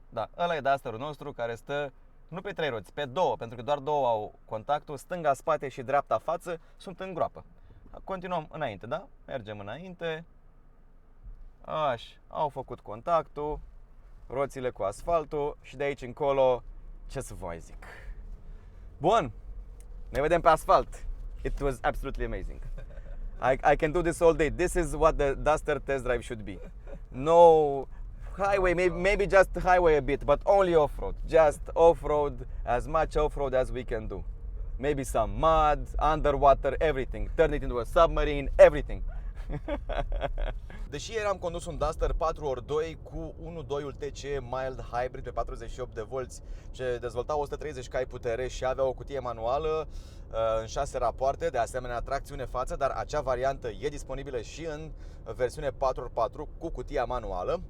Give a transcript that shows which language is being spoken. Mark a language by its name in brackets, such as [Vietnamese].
[Romanian] Da, ăla e Duster-ul nostru care stă nu pe 3 roți, pe 2, pentru că doar 2 au contactul, stânga, spate și dreapta față sunt în groapă. Continuăm înainte, da? Mergem înainte. Așa, au făcut contactul, roțile cu asfaltul și de aici încolo, ce să vă mai zic. Bun, ne vedem pe asfalt. [English] It was absolutely amazing. I can do this all day. This is what the Duster test drive should be. No highway, maybe just highway a bit, but only off-road. Just off-road, as much off-road as we can do. Maybe some mud, underwater, everything. Turn it into a submarine, everything. [Romanian] Deși ieri am condus un Duster 4x2 cu 1.2 TCE mild hybrid pe 48 de volți ce dezvolta 130 cai putere și avea o cutie manuală în 6 rapoarte, de asemenea tracțiune față, dar acea variantă e disponibilă și în versiune 4x4 cu cutia manuală.